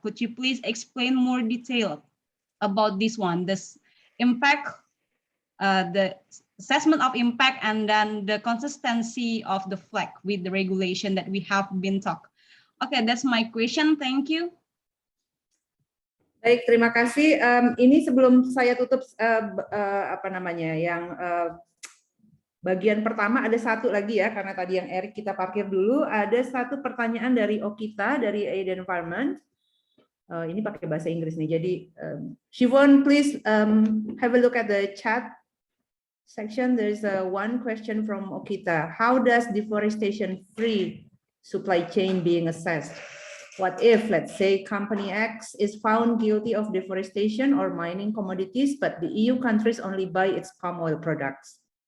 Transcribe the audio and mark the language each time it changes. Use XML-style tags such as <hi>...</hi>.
<en>Could you please explain more detail about this one, this impact, the assessment of impact, and then the consistency of the flag with the regulation that we have been talked. Okay, that's my question. Thank you.</en> <id>Baik, terima kasih. Ini sebelum saya tutup apa namanya yang bagian pertama, ada satu lagi ya, karena tadi yang Erik kita parkir dulu. Ada satu pertanyaan dari Okita dari Aid Environment. Ini pakai bahasa Inggris nih. Jadi</id> <en>Siobhan, please have a look at the chat section. There is one question from Okita. How does deforestation-free supply chain being assessed? What if, let's say, company X is found guilty of deforestation or mining commodities, but the EU countries only buy its palm oil products?</en>